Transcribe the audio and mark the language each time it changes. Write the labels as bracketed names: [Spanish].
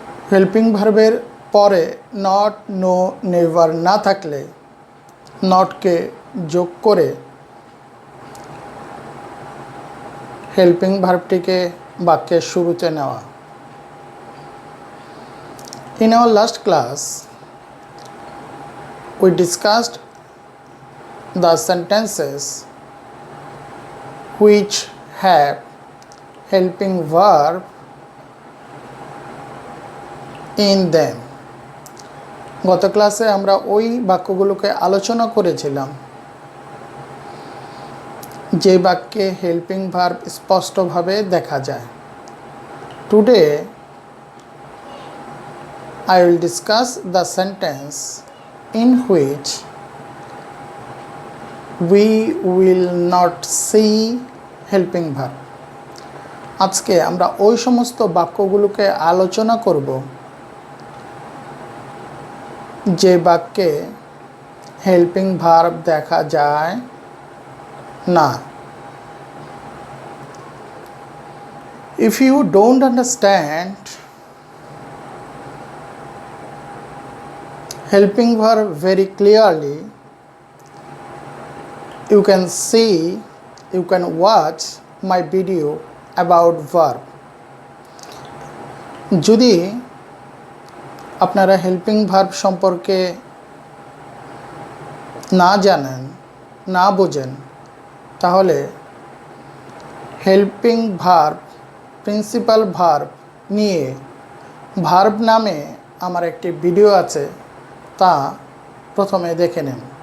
[Bangla] Helping ভার্বের পরে not, no, never না থাকলে নটকে যোগ করে হেল্পিং ভার্বটিকে বাক্যের শুরুতে নেওয়া। [English] In our last class, we discussed the sentences which have helping verb in them. [Bangla] গত ক্লাসে আমরা ওই বাক্যগুলোকে আলোচনা করেছিলাম যে বাক্যে হেল্পিং ভার্ব স্পষ্টভাবে দেখা যায়। [English] Today I will discuss the sentence in which we will not see helping verb. [Bangla] আজকে আমরা ওই সমস্ত বাক্যগুলোকে আলোচনা করব যে বাক্যে হেল্পিং ভার্ব দেখা যায় না। [English] If you don't understand helping verb very clearly, you can watch my video about verb. [Bangla] যদি আপনারা হেল্পিং ভার্ব সম্পর্কে না জানেন, না বোঝেন, তাহলে হেল্পিং ভার্ব, প্রিন্সিপাল ভার্ব নিয়ে ভার্ব নামে আমার একটি ভিডিও আছে, তা প্রথমে দেখে নেন।